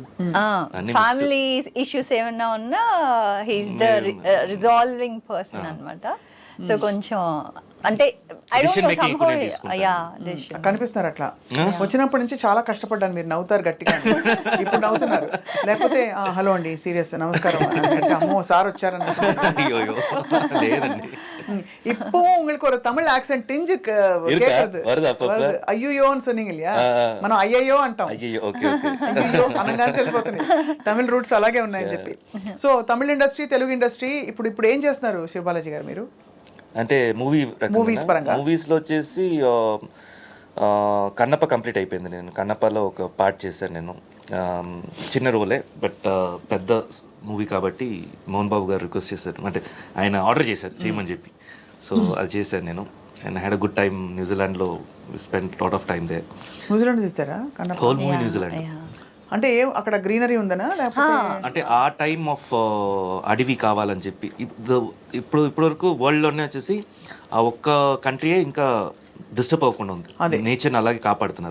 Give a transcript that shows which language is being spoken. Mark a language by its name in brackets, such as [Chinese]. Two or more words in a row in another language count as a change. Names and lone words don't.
[English] family issues [Telugu] ఏమన్నా ఉన్నా [English] he's the resolving person [Telugu] అన్నమాట. సో కొంచెం అంటే కనిపిస్తున్నారు అట్లా. వచ్చినప్పటి నుంచి చాలా కష్టపడ్డాను. మీరు నవ్వుతారు గట్టిగా, ఇప్పుడు నవ్వుతున్నారు. లేకపోతే హలో అండి సీరియస్ నమస్కారం అంటే అమ్మో సార్ వచ్చారని. [Tamil] இப்போ உங்களுக்கு ஒரு தமிழ் [English] accent tinge [Tamil] கேக்குது. అయ్యో சொன்னீங்க இல்லையா, [Telugu] మనం అయ్యయ్యో అంటాం. అయ్యో అనగానే తెలిసిపోతుంది తమిళ రూట్స్ అలాగే ఉన్నాయని చెప్పి. సో తమిళ ఇండస్ట్రీ, తెలుగు ఇండస్ట్రీ ఇప్పుడు ఏం చేస్తున్నారు శివబాలాజీ గారు మీరు? అంటే మూవీస్లో వచ్చేసి కన్నప్ప కంప్లీట్ అయిపోయింది. నేను కన్నప్పలో ఒక పార్ట్ చేశాను. నేను చిన్న రోలే, బట్ పెద్ద మూవీ కాబట్టి మోహన్ బాబు గారు రిక్వెస్ట్ చేశారు, అంటే ఆయన ఆర్డర్ చేశారు చేయమని చెప్పి. సో అది చేశాను నేను. [English] and had a good time. న్యూజిలాండ్లో spend lot of time there. [Telugu] న్యూజిలాండ్ చూసారా? [English] whole movie న్యూజిలాండ్. [Telugu] అంటే అంటే గ్రీనరీ ఉందనా లేకపోతే అంటే ఆ [English] time of [Telugu] అడవి కావాలని చెప్పి. ఇప్పుడు వరకు వరల్డ్లోనే వచ్చేసి ఆ ఒక్క కంట్రీయే ఇంకా డిస్టర్బ్ అవ్వకుండా ఉంది, నేచర్ని అలాగే కాపాడుతున్నారు.